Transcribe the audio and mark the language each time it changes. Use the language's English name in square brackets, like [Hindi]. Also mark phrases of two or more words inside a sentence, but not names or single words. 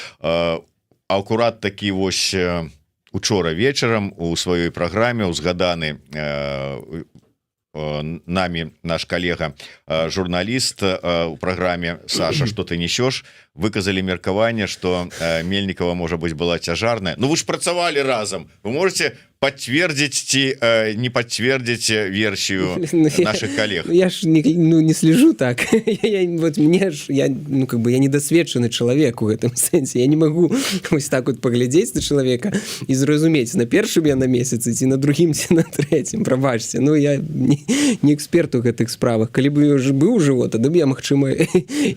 [Belarusian] Акурат такі вось учора вечарам у сваёй праграме узгаданы нами наш калега журналіст у праграме Саша, што ты несёш, выказалі меркаванне, што Мельнікава, можа быць, была цяжарная. Ну, вы ж працавалі разам, [Russian] вы можете подтвердить ці не подтвердить версию наших коллег? Я ж не слежу так. [Belarusian] Я недосведчаны чалавек у гэтым сэнсе. Я не могу вось так вот паглядзець на чалавека і зразумець, на першым я на месяцы, ці на другім, ці на трэцім. Прабачце, ну я не эксперт у гэтых справах. Калі бы я быў жыво, тады б я, магчыма, і